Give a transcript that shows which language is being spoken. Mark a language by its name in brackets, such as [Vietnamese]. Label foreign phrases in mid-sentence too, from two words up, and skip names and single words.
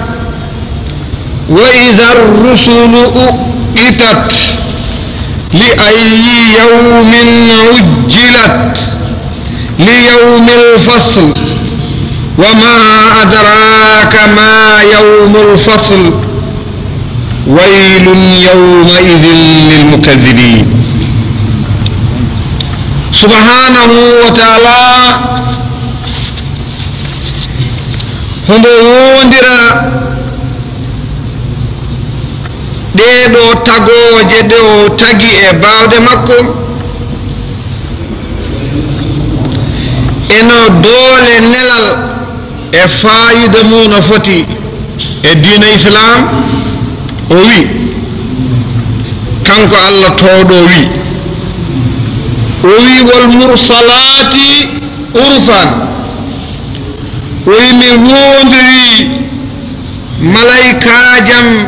[Arabic] وإذا الرسل أقتت لأي يوم عجلت ليوم الفصل وما أدراك ما يوم الفصل ويل يومئذ للمكذبين. سبحانه وتعالى [Fula] هم وندرا ɗeɗo tagoje ɗe o tagi e bawde makko eno doole nelal e fayida mum no foti e diina islam o wi kanko Allah towɗo o wi [Arabic] والمرسلات عرفا [Fula] o wi mi wondiri malaikajam